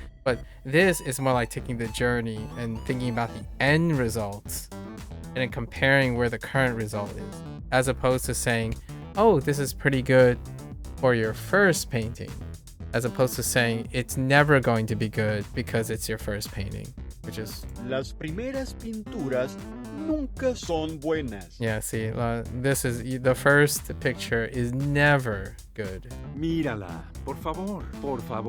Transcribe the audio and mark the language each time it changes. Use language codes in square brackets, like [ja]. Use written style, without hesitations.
[en] But this is more like taking the journey and thinking about the end results and then comparing where the current result is, as opposed to saying, oh, this is pretty good for your first painting, as opposed to saying it's never going to be good because it's your first painting, which is... [es] Las primeras pinturas nunca son buenas. [en] Yeah, see, this is... The first picture is never good. [es] Mírala, por favor, por favor.